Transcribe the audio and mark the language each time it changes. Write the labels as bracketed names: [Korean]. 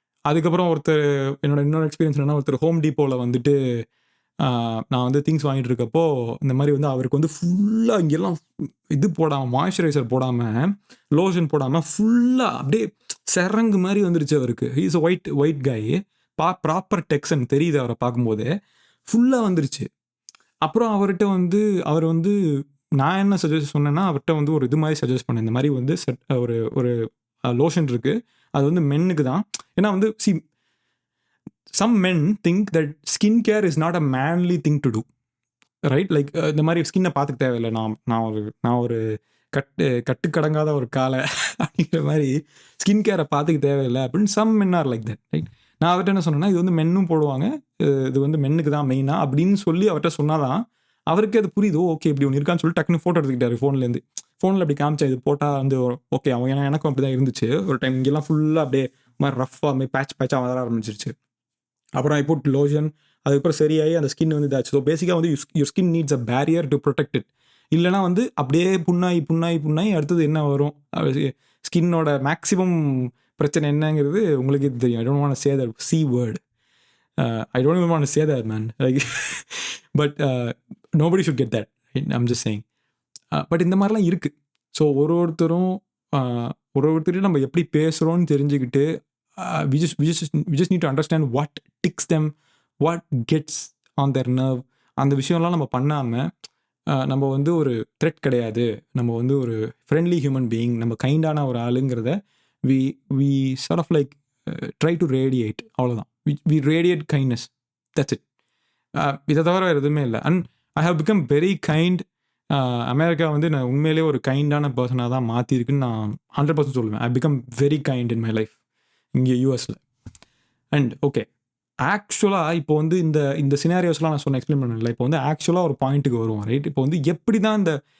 [Tamil] அதுக்கப்புறம் இன்னொரு எக்ஸ்பீரியன்ஸ் என்னன்னா, ஒருத்தர் ஹோம் டீப்போவில் வந்துட்டு நான் வந்து திங்ஸ் வாங்கிட்டு இருக்கப்போ இந்த மாதிரி வந்து அவருக்கு வந்து ஃபுல்லாக இங்கெல்லாம் இது போடாமல், மாய்ஸ்சரைசர் போடாமல், லோஷன் போடாமல், ஃபுல்லாக அப்படியே செரங்கு மாதிரி வந்துருச்சு அவருக்கு. [English] he is white guy, proper டெக்ஸன் [Tamil] தெரியுது அவரை பார்க்கும்போதே, ஃபுல்லாக வந்துருச்சு. அப்புறம் அவர் வந்து நான் என்ன சஜஸ்ட் சொன்னேன்னா, அவர்கிட்ட வந்து ஒரு இது மாதிரி சஜஸ்ட் பண்ணேன். இந்த மாதிரி வந்து ஒரு லோஷன் இருக்குது, அது வந்து மென்னுக்கு தான். ஏன்னா வந்து [English] some men think that skin care is not a manly thing to do, right? [Tamil] Like இந்த மாதிரி ஸ்கின்னை பார்த்துக்க தேவையில்லை, நான் ஒரு கட்டுக்கடங்காத ஒரு காலை அப்படிங்கிற மாதிரி ஸ்கின் கேரை பார்த்துக்க தேவையில்லை அப்படின்னு [English] some men are like that, right? [Tamil] நான் அவர்கிட்ட என்ன சொன்னேன்னா, இது வந்து மென்னும் போடுவாங்க, இது வந்து மென்னுக்கு தான் மெயினாக அப்படின்னு சொல்லி அவர்கிட்ட சொன்னாதான் அவருக்கு அது புரியுது. ஓகே, இப்படி ஒன்று இருக்கான்னு சொல்லி டக்குன்னு ஃபோட்டோ எடுத்துக்கிட்டாரு ஃபோனில் அப்படி காமிச்சா, இது போட்டால் வந்து ஓகே. எனக்கும் அப்படி தான் இருந்துச்சு ஒரு டைம். இங்கெல்லாம் ஃபுல்லாக அப்படியே மாதிரி ரஃப்பாக மாதிரி பேட்சாக வர ஆரம்பிச்சிருச்சு. [English] அப்புறம் I put lotion, [Tamil] அதுக்கப்புறம் சரியாகி அந்த ஸ்கின் வந்து இதாச்சு. [English] So பேசிக்காக வந்து your skin needs a barrier to protect it. [Tamil] இல்லைனா வந்து அப்படியே புண்ணாகி அடுத்தது என்ன வரும், ஸ்கின்னோட மேக்ஸிமம் பிரச்சனை என்னங்கிறது உங்களுக்கு தெரியும். [English] I don't want to say that C word, I don't even want to say that, man. Like, but nobody should get that, right? I'm just saying. But [Tamil] இந்த மாதிரிலாம் இருக்குது. [English] so [Tamil] ஒருத்தரையும் நம்ம எப்படி பேசுகிறோன்னு தெரிஞ்சுக்கிட்டு, [English] we just need to understand what ticks them, what gets on their nerve. [Tamil] அந்த விஷயம்லாம் நம்ம பண்ணாமல், நம்ம வந்து ஒரு த்ரெட் கிடையாது, நம்ம வந்து ஒரு ஃப்ரெண்ட்லி ஹியூமன் பீயிங், நம்ம கைண்டான ஒரு ஆளுங்கிறத [English] we sort of like try to radiate. [Tamil] அவ்வளோதான். [English] we radiate kindness, that's it. [Tamil] இதை தவிர வேறு எதுவுமே இல்லை. [English] And I have become very kind. [Tamil] America வந்து நான் உண்மையிலே ஒரு கைண்டான பர்சனாக தான் மாற்றிருக்குன்னு நான் 100% சொல்லுவேன். [English] I become very kind in my life [Tamil] இங்கே யூஎஸில். அண்ட் ஓகே, ஆக்சுவலாக இப்போ வந்து இந்த சினாரியோஸ்லாம் நான் எக்ஸ்பிளைன் பண்ணல. இப்போ வந்து ஆக்சுவலாக ஒரு பாயிண்ட்டுக்கு வருவோம், ரைட்? இப்போ வந்து எப்படி தான் இந்த